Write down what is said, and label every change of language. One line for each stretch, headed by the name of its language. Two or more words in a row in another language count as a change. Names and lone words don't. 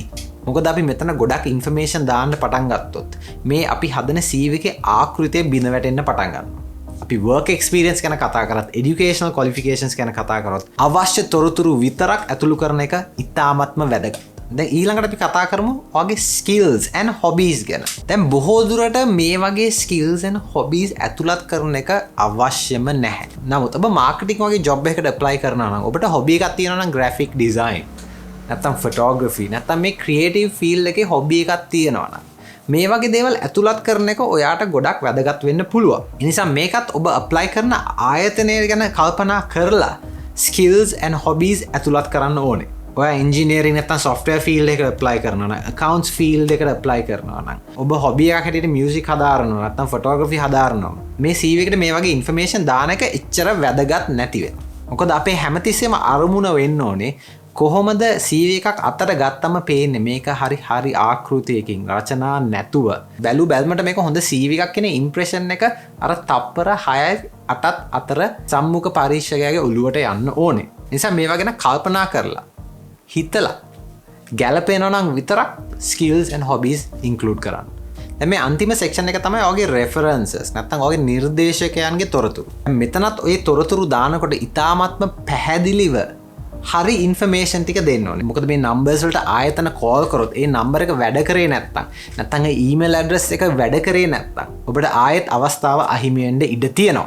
Sinhala: මොකද අපි මෙතන ගොඩක් information දාන්න පටන් ගත්තොත් මේ අපි හදන CV එකේ ආකෘතිය බිඳ වැටෙන්න පටන් ගන්නවා. අපි
English: work experience
Sinhala: ගැන කතා කරත්
English: educational qualifications
Sinhala: ගැන කතා කරොත් අවශ්‍ය තොරතුරු විතරක් ඇතුළු කරන එක ඉතාමත්ම වැදගත්. දැන් ඊළඟට අපි කතා කරමු ඔයගේ
English: skills and hobbies
Sinhala: ගැන. දැන් බොහෝ දුරට මේ වගේ
English: skills and hobbies
Sinhala: ඇතුළත් කරන එක අවශ්‍යම නැහැ. නමුත් ඔබ marketing වගේ job එකකට apply කරනවා නම් ඔබට hobby එකක් තියෙනවා නම්
English: graphic design
Sinhala: නැත්නම් photography නැත්නම් මේ
English: creative field
Sinhala: එකේ hobby එකක් තියෙනවා නම් මේ වගේ දේවල් ඇතුළත් කරන එක ඔයාට ගොඩක් වැදගත් වෙන්න පුළුවන්. ඒ නිසා මේකත් ඔබ apply කරන ආයතනය ගැන කල්පනා කරලා
English: skills and hobbies
Sinhala: ඇතුළත් කරන්න ඕනේ. ඔයා engineering නැත්නම්
English: software field
Sinhala: එකට apply කරනවා නම්
English: accounts field
Sinhala: එකට apply කරනවා නම් ඔබ hobby එකක් හැටියට music හදාරනවා නැත්නම් photography හදාරනවා. මේ CV එකට මේ වගේ information දාන එක එච්චර වැදගත් නැති වෙනවා. මොකද අපේ හැමතිස්සෙම අරමුණ වෙන්න ඕනේ කොහොමද CV එකක් අතට ගත්තම පේන්නේ මේක හරි ආකෘතියකින් රචනා නැතුව බැලු බැලමට මේක හොඳ CV එකක් කියන ඉම්ප්‍රෙෂන් එක අර තප්පර 6 8ත් අතර සම්මුඛ පරීක්ෂකයාගේ ඔළුවට යන්න ඕනේ. නිසා මේවා ගැන කල්පනා කරලා හිතලා ගැලපෙනවා නම් විතරක්
English: skills and hobbies include
Sinhala: කරන්න. දැන් මේ අන්තිම section එක තමයි ඔයගේ references නැත්නම් ඔයගේ නිර්දේශකයන්ගේ තොරතුරු. මෙතනත් ඔය තොරතුරු දානකොට ඉතාමත්ම පැහැදිලිව හරි ඉන්ෆර්මේෂන් ටික දෙන්න ඕනේ. මොකද මේ නම්බර්ස් වලට ආයතන කෝල් කරොත් ඒ නම්බර එක වැඩ කරේ නැත්නම් ඒ
English: email address
Sinhala: එක වැඩ කරේ නැත්නම් ඔබට ආයෙත් අවස්ථාව අහිමි වෙන්න ඉඩ තියෙනවා.